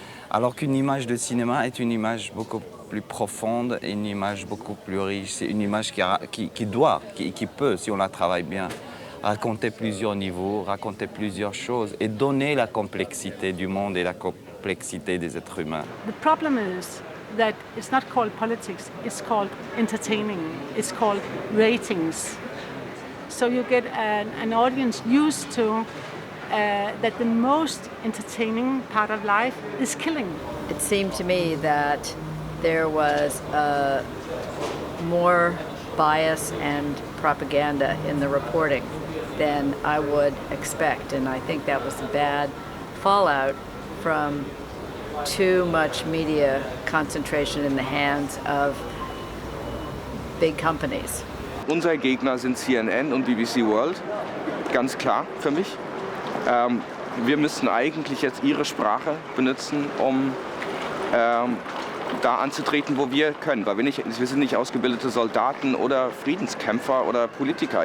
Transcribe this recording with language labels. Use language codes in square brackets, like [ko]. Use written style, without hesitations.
[fr] Alors qu'une image de cinéma est une image beaucoup plus profonde et une image beaucoup plus riche. C'est une image qui peut, si on la travaille bien, raconter plusieurs niveaux, raconter plusieurs choses et donner la complexité du monde et la complexité des êtres humains. [en] The problem is that it's not called politics, it's called entertaining, it's called ratings. So you get an audience used to that the most entertaining part of life is killing. It seemed to me that there was more bias and propaganda in the reporting than I would expect, and I think that was a bad fallout from too much media concentration in the hands of big companies. [de] Unser Gegner sind CNN und BBC World, ganz klar für mich. Wir müssen eigentlich jetzt ihre Sprache benutzen, um da anzutreten, wo wir können. Weil wir sind nicht ausgebildete Soldaten oder Friedenskämpfer oder Politiker.